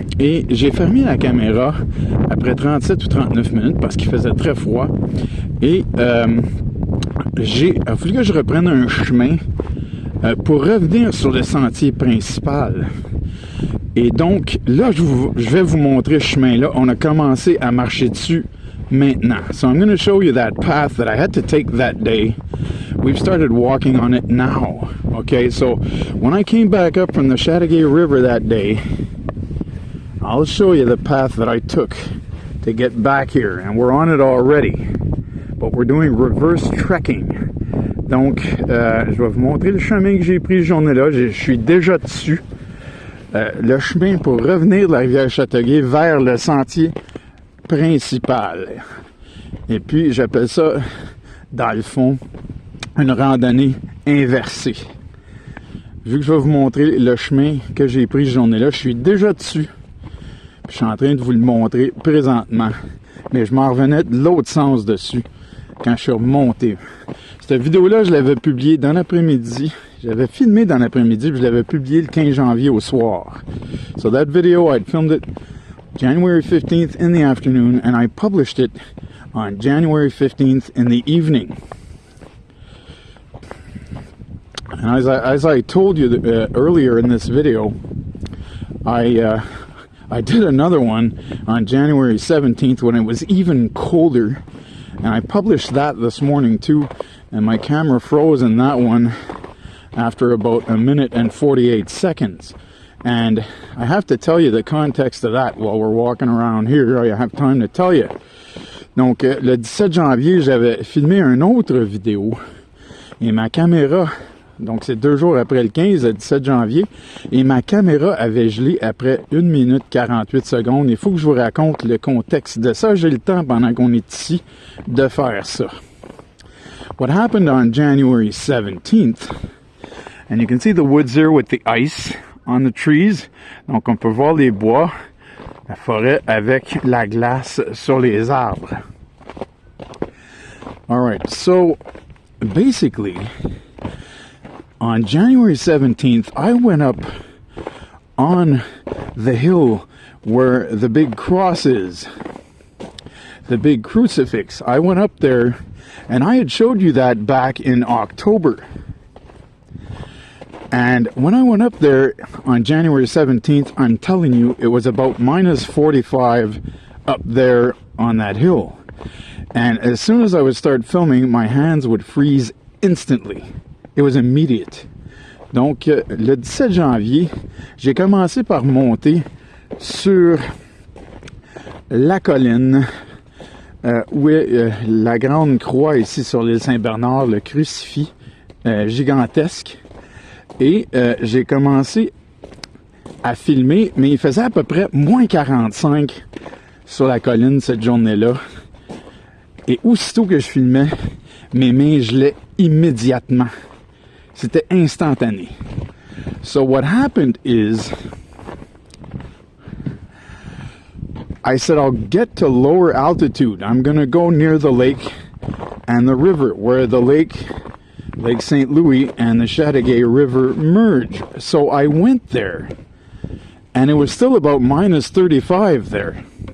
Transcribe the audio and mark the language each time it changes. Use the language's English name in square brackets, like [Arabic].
[French] Et j'ai fermé la caméra après 37 ou 39 minutes parce qu'il faisait très froid. Et il a fallu que je reprenne un chemin pour revenir sur le sentier principal. Et donc, là, je vais vous montrer ce chemin-là. On a commencé à marcher dessus maintenant. [English] So I'm going to show you that path that I had to take that day. We've started walking on it now. Okay, so when I came back up from the Chateauguay River that day, I'll show you the path that I took to get back here. And we're on it already. But we're doing reverse trekking. [French] Donc, je vais vous montrer le chemin que j'ai pris cette journée-là. Je suis déjà dessus. Le chemin pour revenir de la rivière Chateauguay vers le sentier principal. Et puis, j'appelle ça, dans le fond, une randonnée inversée. Vu que je vais vous montrer le chemin que j'ai pris cette journée-là, je suis déjà dessus. Puis, je suis en train de vous le montrer présentement. Mais je m'en revenais de l'autre sens dessus quand je suis remonté. Cette vidéo-là, je l'avais publiée dans l'après-midi. J'avais filmé dans l'après-midi, puis je l'avais publié le 15 janvier au soir. [English] So that video, I'd filmed it January 15th in the afternoon, and I published it on January 15th in the evening. And as I told you earlier in this video, I did another one on January 17th when it was even colder, and I published that this morning too, and my camera froze in that one after about a minute and 48 seconds. And I have to tell you the context of that while we're walking around here. I have time to tell you. [French] Donc, le 17 janvier, j'avais filmé une autre vidéo et ma caméra Donc, c'est 2 jours après le 15, le 17 janvier. Et ma caméra avait gelé après 1 minute 48 secondes. Il faut que je vous raconte le contexte de ça. J'ai le temps, pendant qu'on est ici, de faire ça. [English] What happened on January 17th, and you can see the woods here with the ice on the trees. [French] Donc, on peut voir les bois, la forêt avec la glace sur les arbres. [English] All right, so basically, on January 17th, I went up on the hill where the big cross is, the big crucifix. I went up there, and I had showed you that back in October. And when I went up there on January 17th, I'm telling you, it was about minus 45 up there on that hill. And as soon as I would start filming, my hands would freeze instantly. It was immediate. [French] Donc, le 17 janvier, j'ai commencé par monter sur la colline où est la grande croix ici sur l'île Saint-Bernard, le crucifix gigantesque. Et j'ai commencé à filmer, mais il faisait à peu près moins 45 sur la colline cette journée-là. Et aussitôt que je filmais, mes mains gelaient immédiatement. C'était instantané. [English] So what happened is, I said I'll get to lower altitude. I'm going to go near the lake and the river, where the Lake St. Louis and the Chateauguay River merge. So I went there, and it was still about minus 35 there.